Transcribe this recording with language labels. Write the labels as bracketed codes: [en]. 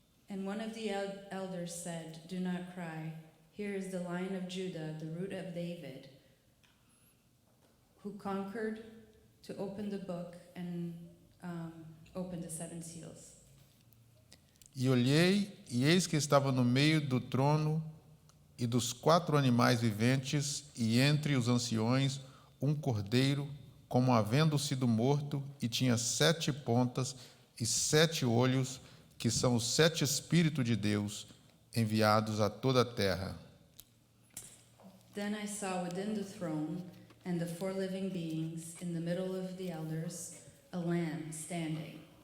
[en] And one of the elders said, "Do not cry. Here is the Lion of Judah, the root of David, who conquered to open the book and open the 7 seals." [pt] E olhei, e eis que estava no meio do trono e dos 4 animais viventes, e entre os anciões, um cordeiro, como havendo sido morto, e tinha 7 pontas e 7 olhos, que são os 7 Espíritos de Deus, enviados a toda a terra. [en] Then I saw within the throne and the 4 living beings in the middle of the elders a lamb standing,